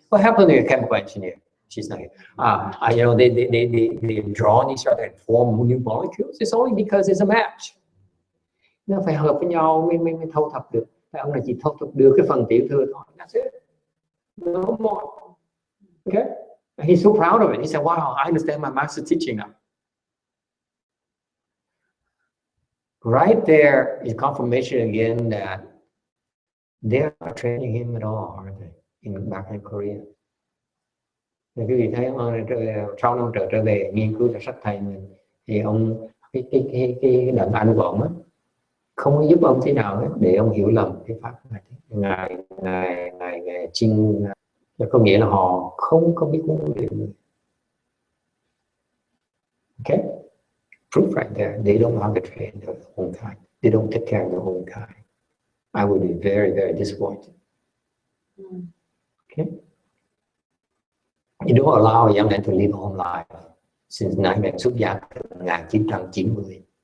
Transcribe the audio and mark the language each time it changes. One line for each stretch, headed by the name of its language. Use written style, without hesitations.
English: What happened to a chemical engineer? She's not here. You know, they draw on each other and form new molecules. It's only because it's a match.
Vietnamese: Nó phải hợp với nhau mới thâu thập được. Ông này chỉ thâu thập được cái phần tiểu thừa thôi.
English: That's it. No more. Okay? And he's so proud of it. He said, wow, I understand my master teaching now. Right there is confirmation again that they're not training him at all, are they? Back in Korea.
Vietnamese: Thì quý vị thấy sau năm trở về nghiên cứu sách thầy mình thì ông cái đấng anh của ông á không có giúp ông thế nào hết để ông hiểu lầm cái pháp này. Ngài Trinh có nghĩa là họ không có biết huấn luyện.
English: Okay, proof right there. They don't know how to train their own kind. They don't take care of their own kind. I would be very, very disappointed. Okay. You don't allow a young man to live a home life since
Vietnamese: nãy bạn xuất gia từ 1990.